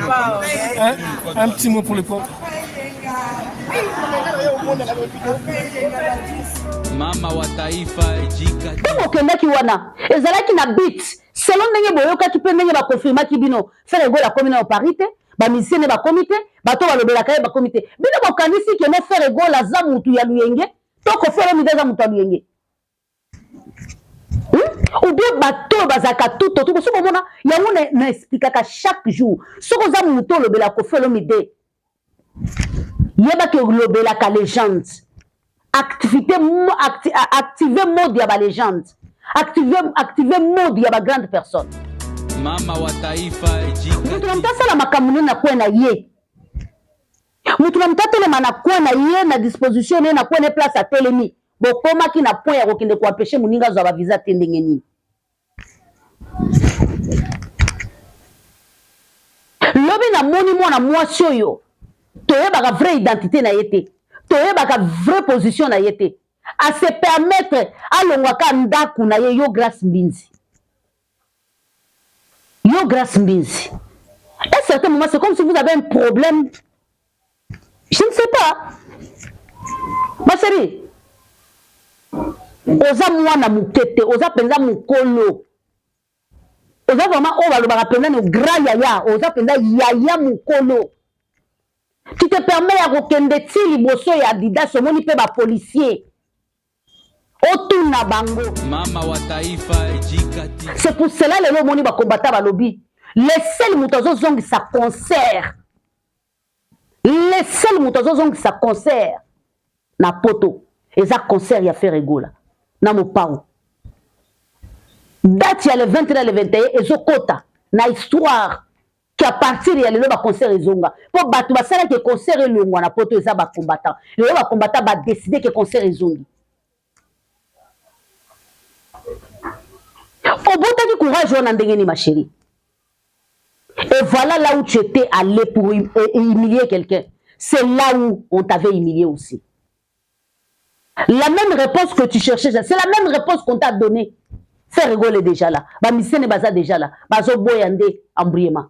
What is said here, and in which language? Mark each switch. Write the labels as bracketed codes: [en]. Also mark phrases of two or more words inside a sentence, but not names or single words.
[fr] Un petit mot pour le pont. [sw] Mama wa taifa ejika. [ln] Kama okendaki wana ezalaki na beat selon ndenge boyokaki mpe ndenge bakonfirmaki bino Ferego la komi na oparite bamisien ne bakomi te bato balobelaka ye bakomi te bino bokanisi keno Ferego la za mutu ya luyenge to Koffi Olomide za mutu ya luyenge [fr] ou bien [ln] bato bazaka tuto tuko soko mona yango na expliquaka [fr] chaque jour [ln] soko za mutu olobela Koffi Olomide yebaki olobelaka légende [fr] activer mode [ln] ya ba légende [fr] activer mode [ln] ya ba [fr] grande personne [sw] mama wa taifa ejika [ln] mutu na mtasala makamuni na kwena ye mutu na mtatelema na kwena ye na disposition ye na kwena place atelemi bokomaki na point ya kokende kuapeshe muninga zwa ba visa te ndenge nini lobi na moni mwana mwasi oyo toyebaka [fr] vraie identité [ln] na ye te toyebaka [fr] vraie position [ln] na ye te [fr] à se permettre [ln] alongwaka ndaku na ye yo Grace Mbinzi [fr] à un certain moment c'est comme si vous avez un problème je ne sais pas ma chérie [ln] oza mwana mukete oza penza mukolo oza vraiment o balobaka penza no grand yaya oza penza yaya mukolo [fr] tu te permets à [ln] kokende ti liboso ya Adidas omoni pe ba policier otuna bango [sw] mama wa taifa ejikati. [fr] C'est pour cela [ln] lelo omoni ba combattant ba lobby laissez mutu azozongisa concert laissez mutu azozongisa concert na poto eza concert ya Ferego la na mopao date ya le 20 na le 21 ezokota na histoire [fr] qu'à partir [ln] ya lelo ba concert ezonga po bato basala ke concert elongwa na poto eza ba combattant lelo ba combattant ba [fr] décider que [ln] concert ezongi obotaki courage wana ndenge ni [fr] ma chérie et voilà là où tu étais allé pour humilier quelqu'un c'est là où on t'avait humilié aussi la même réponse que tu cherchais c'est la même réponse qu'on t'a donnée Ferego est déjà là [ln] bamisene baza [fr] déjà là [ln] bazo boyande [fr] embrouillement